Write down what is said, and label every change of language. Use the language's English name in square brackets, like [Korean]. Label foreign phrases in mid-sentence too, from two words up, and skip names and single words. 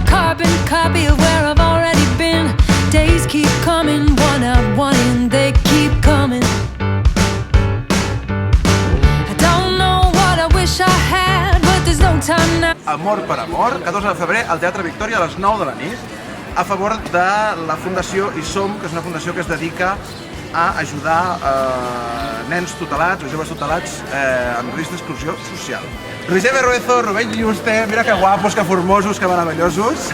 [English] carbon copy of where I've already been. Days keep coming, one out, one in, they keep coming. I don't know what I wish I had, but there's no time now. [Catalan] Amor per Amor, 14 de febrer, al Teatre Victòria a les 9 de la nit, a favor de la Fundació I Som, que és una fundació que es dedica a ajudar nens tutelats o joves tutelats en risc d'exclusió social. Roger Berruezo, Rubén Juste, mira que guapos, que formosos, que meravellosos.